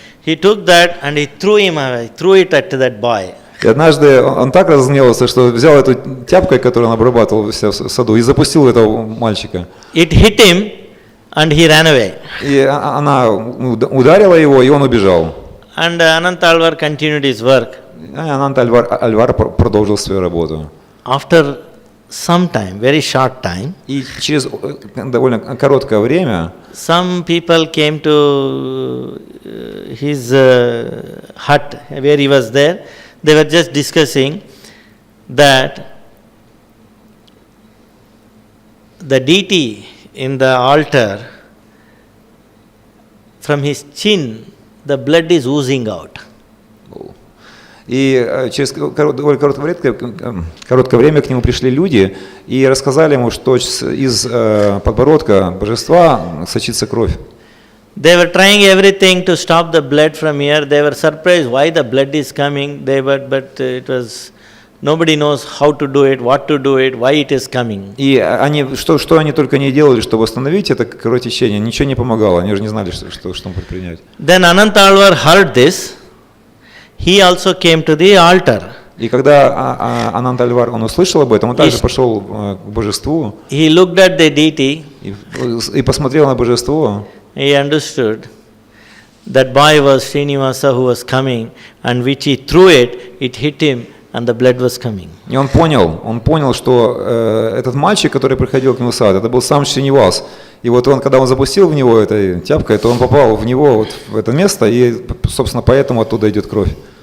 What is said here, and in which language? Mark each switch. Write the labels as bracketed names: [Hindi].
[English] He took that and he threw it at that boy. [Russian] И однажды он так разгневался, что взял эту тяпкой, которую он обрабатывал в саду, и запустил этого мальчика. [English] It hit him and he ran away. [Russian] И она ударила его, и он убежал. [English] And Anantalvar continued his work. [Russian] Анантальвар продолжил свою работу. [English] After some time, very short time, [Russian] И через довольно короткое время [English] some people came to his hut where he was there. They were just discussing that the deity in the altar, from his chin, the blood is oozing out. [Russian] И через довольно короткое время к нему пришли люди и рассказали ему, что из подбородка божества сочится кровь. [English] They were trying everything to stop the blood from here. They were surprised why the blood is coming. But it was Nobody knows how to do it, what to do it, why it is coming. [Russian] И они, что они только не делали, чтобы остановить это кровотечение, ничего не помогало, они же не знали, что предпринять. [English] Then Anantalvar heard this, he also came to the altar. [Russian] И когда Анантальвар, он услышал об этом, он также пошел к божеству. [English] He looked at the deity. [Russian] И посмотрел на божество. [English] He understood that boy was Srinivasa who was coming, and which he threw it, it hit him, and the blood was coming. [Russian] И он понял, что этот мальчик, который приходил к нему в сад, это был сам Шринивас. И вот он, когда он запустил в него этой тяпкой, то он попал в него вот в это место, и, собственно, поэтому оттуда идет кровь.